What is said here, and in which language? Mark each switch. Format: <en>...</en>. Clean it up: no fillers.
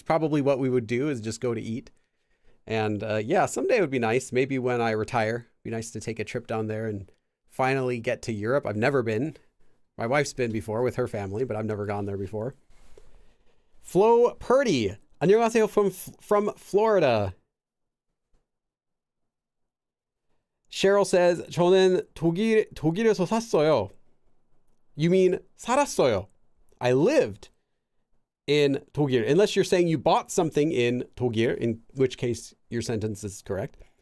<en>It's probably what we would do, is just go to eat. And yeah, someday it would be nice. Maybe when I retire, it'd be nice to take a trip down there and finally get to Europe. I've never been. My wife's been before with her family, but I've never gone there before. Flo Purdy,</en> <ko>안녕하세요</ko> <en>from Florida. Cheryl says,</en> <ko>저는 독일에서 샀어요.</ko> <en>You mean</en> <ko>살았어요.</ko> <en>I lived in 독일. Unless you're saying you bought something in 독일, in which case your sentence is correct.</en>